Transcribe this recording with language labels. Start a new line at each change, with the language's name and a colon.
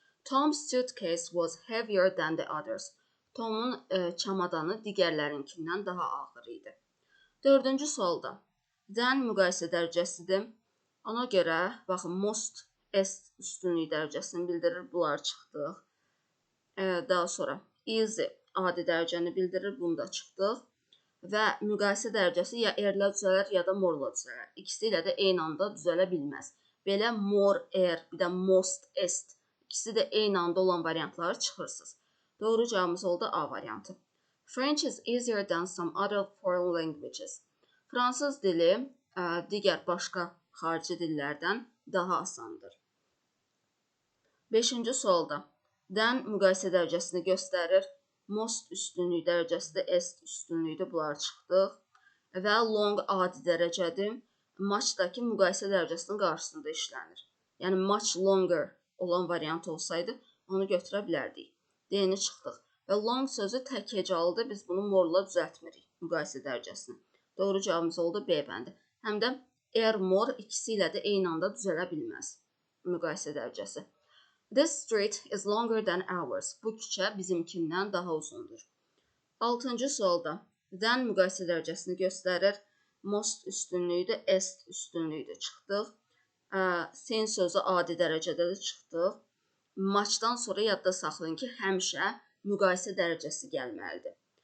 English: Tom's suitcase was heavier than the others.
Azerbaijani: Tomun çamadanı digərlərinkindən daha ağır idi. Dördüncü sualda then müqayisə dərəcəsidir. Ona görə, baxın, most S üstünlük dərəcəsini bildirir. Bunları çıxdıq. Daha sonra easy adi dərəcəni bildirir. Bunu da çıxdıq. Və müqayisə dərəcəsi ya R ilə düzələr, ya da morla düzələr. İkisi ilə də eyni anda düzələ bilməz. Belə more R, bir də most est. İkisi də eyni anda olan variantları çıxırsınız. Doğru cavabımız oldu A variantı.
English: French is easier than some other foreign languages.
Azerbaijani: Fransız dili digər başqa xarici dillərdən daha asandır. 5-ci sualda then müqayisə dərəcəsini göstərir. Most üstünlük dərəcəsi də S üstünlükdür. Bunları çıxdıq. Və long adi dərəcədir. Muchdakı müqayisə dərəcəsinin qarşısında işlənir. Yəni, much longer olan variant olsaydı, onu götürə bilərdik. D-ni çıxdıq. Və long sözü təkhecalıdır. Biz bunu morla düzəltmirik müqayisə dərəcəsini. Doğru cavabımız oldu B bəndi. Həm də R, more ikisi ilə də eyni anda düzələ bilməz müqayisə dərəcəsi.
English: This street is longer than ours.
Azerbaijani: Bu küçə bizimkindən daha uzundur. 6-cı sualda then müqayisə dərəcəsini göstərir. Most üstünlüyüdür, est üstünlüyüdür. Çıxdıq. Sen sözü adi dərəcədə də çıxdıq. Muchdan sonra yadda saxlayın ki, həmişə müqayisə dərəcəsi gəlməlidir.